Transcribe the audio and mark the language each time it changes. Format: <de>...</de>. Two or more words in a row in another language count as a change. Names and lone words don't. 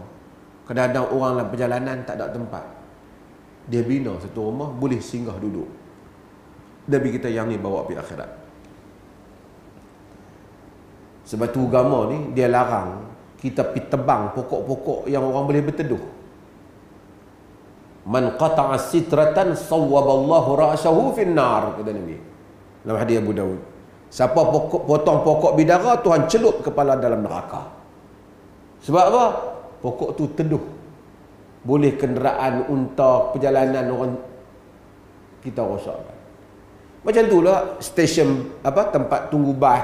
<ms>Kadang-kadang orang dalam perjalanan tak ada tempat, dia bina satu rumah, boleh singgah duduk. Nabi kita yang ni bawa pergi akhirat. Sebab tu agama ni dia larang kita pergi tebang pokok-pokok yang orang boleh berteduh.</ms> <ar>من قطع سدرة صوب الله رأسه في النار,</ar> <ms>kata Nabi dalam hadis Abu Daud. Siapa potong pokok bidara, Tuhan celup kepala dalam neraka. Sebab apa? Pokok tu teduh. Boleh kenderaan unta, perjalanan orang kita rosakkan. Macam tu lah stesen tempat tunggu bas.</ms>